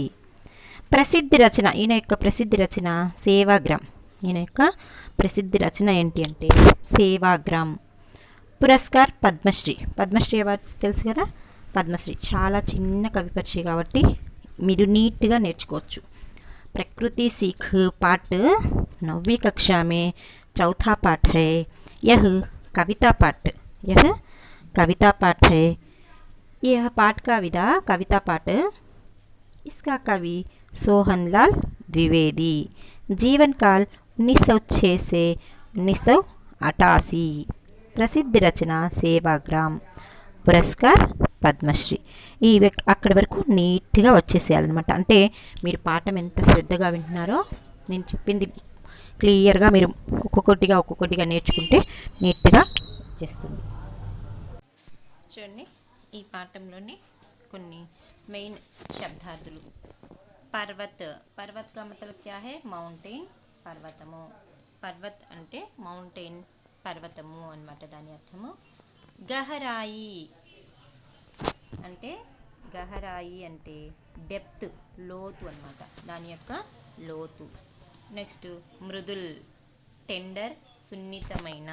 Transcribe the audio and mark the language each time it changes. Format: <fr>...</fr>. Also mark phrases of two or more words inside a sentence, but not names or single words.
<te>ప్రసిద్ధి రచన, ఈయన యొక్క ప్రసిద్ధి రచన సేవాగ్రామ్. ఈయన యొక్క ప్రసిద్ధి రచన ఏంటి అంటే సేవాగ్రామ్. పురస్కార్ పద్మశ్రీ. పద్మశ్రీ అవార్డ్స్ తెలుసు కదా, పద్మశ్రీ. చాలా చిన్న కవి పరిచయం కాబట్టి మీరు నీట్గా నేర్చుకోవచ్చు.</te> <hi>प्रकृति सीख पाठ 9वीं कक्षा में चौथा पाठ है। यह कविता पाठ है। यह पाठ का विधा कविता पाठ। इसका कवि सोहन लाल द्विवेदी। जीवन काल 1906 से 1988। प्रसिद्ध रचना सेवाग्राम।</hi> <te>పురస్కార్ పద్మశ్రీ. ఈ అక్కడి వరకు నీట్గా వచ్చేసేయాలన్నమాట. అంటే మీరు పాఠం ఎంత శ్రద్ధగా వింటున్నారో, నేను చెప్పింది క్లియర్గా మీరు ఒక్కొక్కటిగా నేర్చుకుంటే నీట్గా వచ్చేస్తుంది. చూడండి, ఈ పాఠంలోని కొన్ని మెయిన్ శబ్దార్థులు.</te> <hi>पर्वत का मतलब क्या है?</hi> <te>మౌంటైన్, పర్వతము. పర్వత్ అంటే మౌంటైన్, పర్వతము అన్నమాట దాని అర్థము. గహరాయి అంటే డెప్త్, లోతు అన్నమాట, దాని యొక్క లోతు. నెక్స్ట్ మృదుల్, టెండర్, సున్నితమైన.</te>